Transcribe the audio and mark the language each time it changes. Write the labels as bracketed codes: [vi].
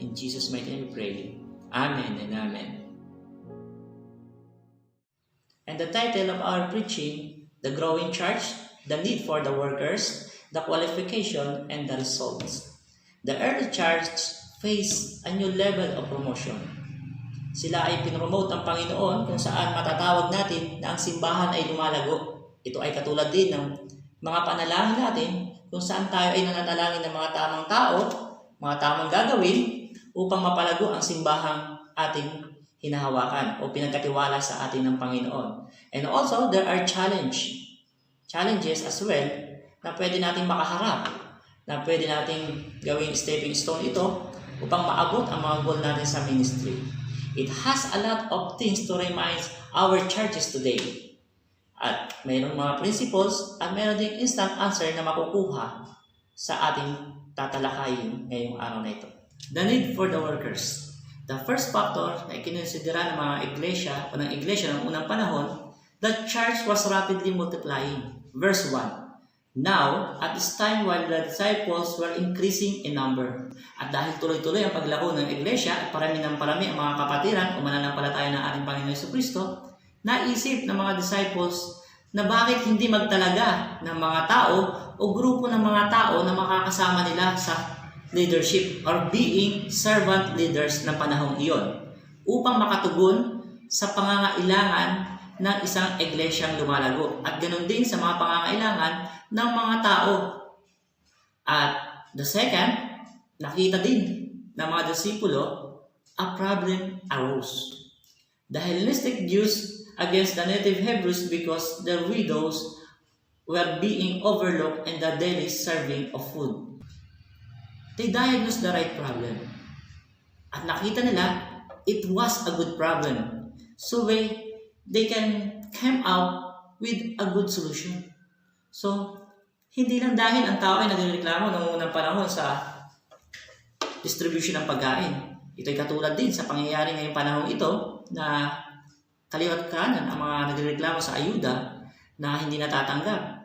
[en] In Jesus' mighty name we pray. Amen and amen. And the title of our preaching, The Growing Church, the Need for the Workers, the Qualification, and the Results. The early church faced a new level of promotion. [tl] Sila ay pinromote ng Panginoon kung saan matatawag natin na ang simbahan ay lumalago. Ito ay katulad din ng mga panalangin natin kung saan tayo ay nananalangin ng mga tamang tao, mga tamang gagawin upang mapalago ang simbahang ating hinahawakan o pinagkatiwala sa atin ng Panginoon. [en] And also, there are challenges as well [tl] na pwede nating makaharap, na pwede nating gawing stepping stone ito upang maabot ang mga goal natin sa ministry. [en] It has a lot of things to remind our churches today. [tl] At mayroong mga principles at mayroon ding instant answer na makukuha sa ating tatalakayin ngayong araw na ito. [en] The need for the workers. The first factor [tl] na ikinonsidera ng mga iglesia o ng iglesia ng unang panahon, [en] the church was rapidly multiplying. Verse 1. Now, at this time while the disciples were increasing in number. [tl] At dahil tuloy-tuloy ang paglako ng iglesia at parami ng parami ang mga kapatiran o mananampalataya ng ating Panginoon Jesucristo, naisip ng mga disciples na bakit hindi magtalaga ng mga tao o grupo ng mga tao na makakasama nila sa leadership [en] or being servant leaders [tl] ng panahong iyon upang makatugon sa pangangailangan ng isang iglesyang lumalago at ganoon din sa mga pangangailangan ng mga tao. [en] At the second, [tl] nakita din ng mga disipulo, [en] a problem arose. The Hellenistic Jews against the native Hebrews because their widows were being overlooked in the daily serving of food. They diagnosed the right problem. [tl] At nakita nila, [en] it was a good problem. So they can come out with a good solution. [tl] So, hindi lang dahil ang tao ay nagreklamo noong unang panahon sa distribution ng pagkain. Ito'y katulad din sa pangyayari ngayong panahon ito na kaliwat kanan ang mga nagreklamo sa ayuda na hindi natatanggap.